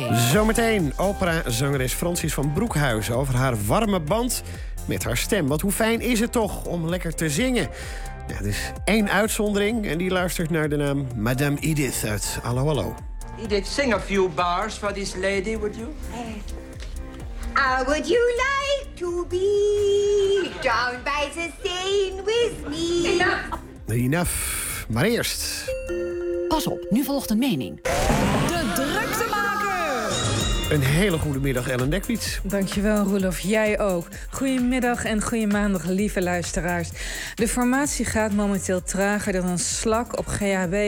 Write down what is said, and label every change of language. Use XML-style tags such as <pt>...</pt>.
<nl>Zometeen opera-zangeres Francis van Broekhuizen over haar warme band met haar stem. Want hoe fijn is het toch om lekker te zingen? Ja, er is één uitzondering en die luistert naar de naam Madame Edith uit Allo Allo.</nl> <en>Edith, sing a few bars for this lady, would you? How would you like to be down by the Seine with me? Enough. Enough.</en> <nl>Maar eerst. Pas op, nu volgt een mening. De drukte maken. Een hele goede middag, Ellen Dekwiets. Dankjewel, Roelof. Jij ook. Goedemiddag en goede maandag, lieve luisteraars. De formatie gaat momenteel trager dan een slak op GHB.</nl>